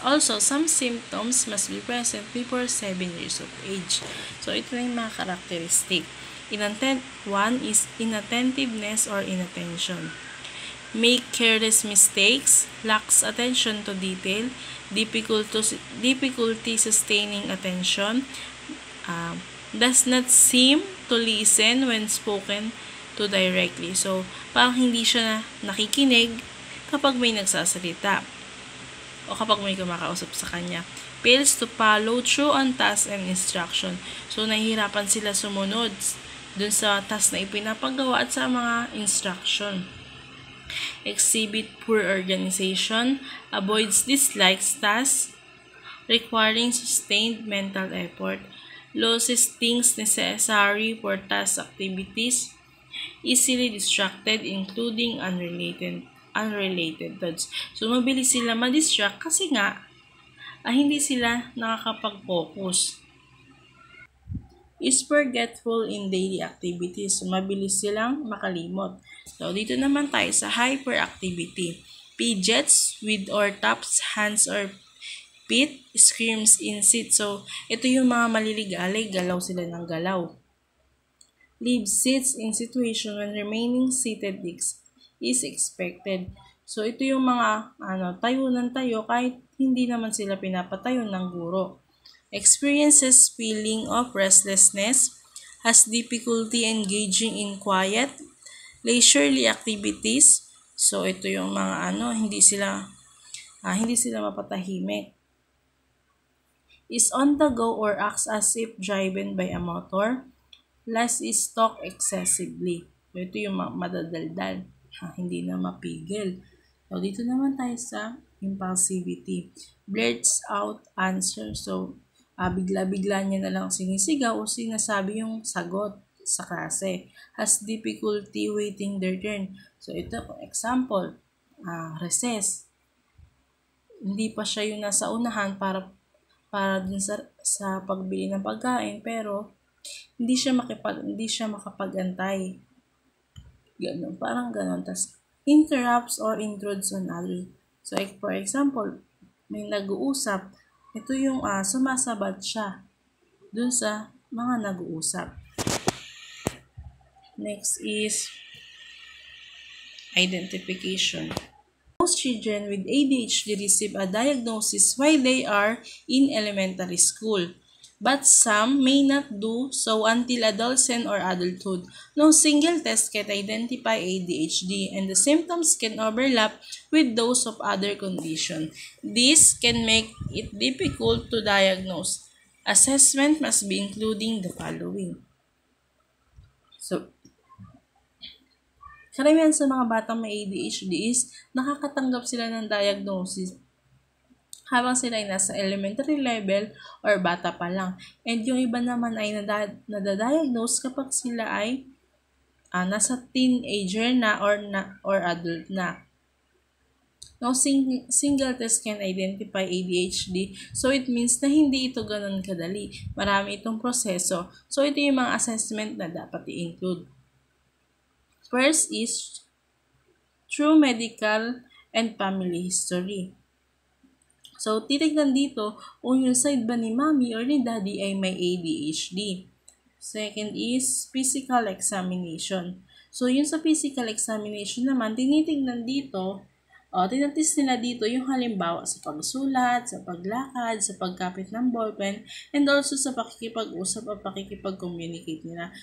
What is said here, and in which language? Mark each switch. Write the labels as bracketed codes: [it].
[en] Also, some symptoms must be present before 7 years of age. [tl] So, ito na yung mga characteristic. [en] One is inattentiveness or inattention. Make careless mistakes, lacks attention to detail, difficulty sustaining attention, does not seem to listen when spoken to directly. [tl] So, parang hindi siya nakikinig kapag may nagsasalita o kapag may kumakausap sa kanya. [en] Fails to follow through on tasks and instruction. [tl] So, nahihirapan sila sumunod dun sa task na ipinapagawa at sa mga instruction. [en] Exhibit poor organization, avoids dislikes tasks requiring sustained mental effort, loses things necessary for task activities, easily distracted including unrelated thoughts. [tl] So, mabilis sila ma-distract kasi nga hindi sila nakakapag-focus. [en] Is forgetful in daily activities. So, [tl] mabilis silang makalimot. So, dito naman tayo sa hyperactivity. [en] Fidgets with or taps hands or feet, screams in seat. [tl] So, ito yung mga maliligalig, galaw sila ng galaw. [en] Leave seats in situation when remaining seated is expected. [tl] So, ito yung mga tayo ng tayo kahit hindi naman sila pinapatayo ng guro. [en] Experiences feeling of restlessness, has difficulty engaging in quiet, leisurely activities. [tl] So, ito yung mga hindi sila mapatahimik. [en] Is on the go or acts as if driven by a motor. Last is talk excessively. [tl] So, ito yung madadaldal, hindi na mapigil. So, dito naman tayo sa impulsivity. [en] Blurts out answer. [tl] So, bigla-bigla niya na lang sinisigaw o sinasabi yung sagot sa klase. [en] Has difficulty waiting their turn. [tl] So, ito, example, recess. Hindi pa siya yung nasa unahan para dun sa pagbili ng pagkain, pero hindi siya makapag-antay. Ganun, parang ganun. [en] Tas, interrupts or intrudes on others. [tl] So, for example, may nag-uusap, ito yung sumasabat siya dun sa mga nag-uusap. [en] Next is identification. Most children with ADHD receive a diagnosis while they are in elementary school, but some may not do so until adolescence or adulthood. No single test can identify ADHD, and the symptoms can overlap with those of other conditions. This can make it difficult to diagnose. Assessment must be including the following. So, [tl] Karamihan sa mga batang may ADHD is nakakatanggap sila ng diagnosis habang sila ay nasa elementary level or bata pa lang. And yung iba naman ay nadadiagnose kapag sila ay nasa teenager na or adult na. [en] No single test can identify ADHD, so it means [tl] na hindi ito ganun kadali. Marami itong proseso. So ito yung mga assessment na dapat i-include. [en] First is true medical and family history. [tl] So, titignan dito kung yung side ba ni mommy or ni daddy ay may ADHD. [en] Second is physical examination. [tl] So, yun sa physical examination naman, tinitignan dito, tinatest nila dito yung halimbawa sa pagsulat, sa paglakad, sa pagkapit ng ballpen, and also sa pakikipag-usap at pakikipag-communicate nila.